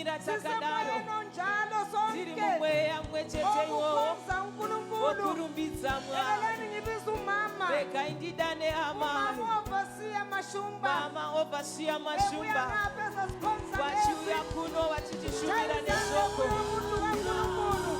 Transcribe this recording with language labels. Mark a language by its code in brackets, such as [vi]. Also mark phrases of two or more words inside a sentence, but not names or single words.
[sn] takadaro [nd] sisemoyeno njalo [sn] tiri [nd] sonke [sn] mumweya mumwe chete iwowo [nd] okukhonza unkulunkulu [sn] wokurumbidza Mwari. [nd] ekeleni ngibiza umama [sn] Regai ndidane hama [nd] umama ovasiya mashumba mama ovasiya ebuya mashumba ngapha ezasikhonza [sn] vachiuya kuno vachitishumira neshoko [nd] umuntu kankulunkulu